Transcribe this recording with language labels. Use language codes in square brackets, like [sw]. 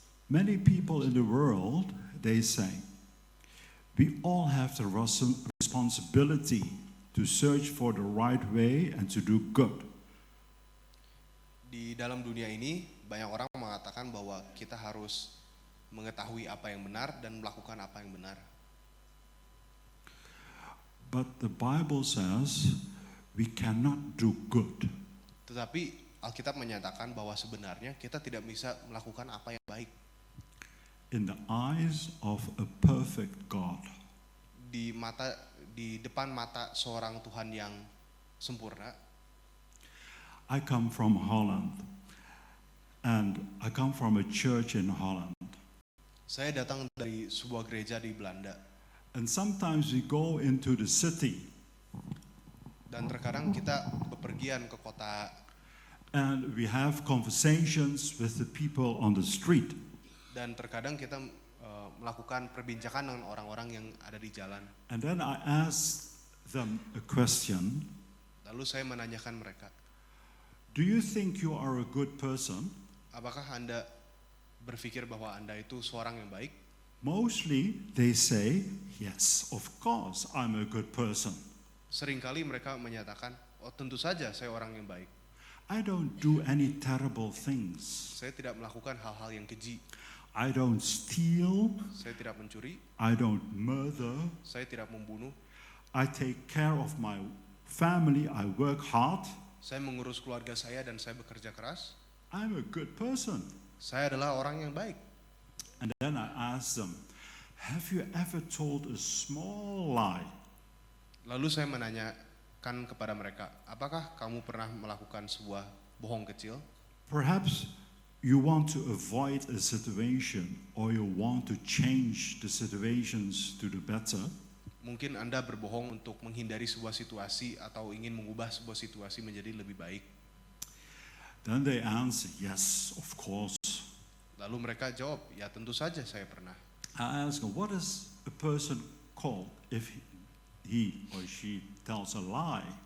[en] Many people in the world, they say, we all have the responsibility to search for the right way and to do good. [id] Di dalam dunia ini, banyak orang mengatakan bahwa kita harus mengetahui apa yang benar dan melakukan apa yang benar. [en] But the Bible says we cannot do good. [id] Tetapi Alkitab menyatakan bahwa sebenarnya kita tidak bisa melakukan apa yang baik [en] In the eyes of a perfect God, [id] di depan mata seorang Tuhan yang sempurna. [en] I come from Holland, and I come from a church in Holland. [id] Saya datang dari sebuah gereja di Belanda [en] And sometimes we go into the city [id] dan terkadang kita bepergian ke kota [en] and we have conversations with the people on the street. [id] dan terkadang kita melakukan perbincangan dengan orang-orang yang ada di jalan. [en] And then I ask them a question. [id] Lalu saya menanyakan mereka, [en] Do you think you are a good person? [id] apakah Anda berpikir bahwa Anda itu seorang yang baik? [en] Mostly they say, yes, of course I'm a good person. [id] Seringkali mereka menyatakan, oh tentu saja saya orang yang baik. [en] I don't do any terrible things. [id] Saya tidak melakukan hal-hal yang keji. [en] I don't steal. [id] Saya tidak mencuri. [en] I don't murder. [id] Saya tidak membunuh. [en] I take care of my family. I work hard. [id] Saya mengurus keluarga saya dan saya bekerja keras. [en] I'm a good person. [id] Saya adalah orang yang baik. [en] And then I ask them, have you ever told a small lie? [id] Lalu saya menanyakan kepada mereka, apakah kamu pernah melakukan sebuah bohong kecil? [en] Perhaps you want to avoid a situation or you want to change the situations to the better. [id] Mungkin Anda berbohong untuk menghindari sebuah situasi atau ingin mengubah sebuah situasi menjadi lebih baik. [en] Then they answer, yes, of course. [id] Lalu mereka jawab, ya tentu saja saya pernah. [en] I ask them, what is a person called if he or she tells a lie?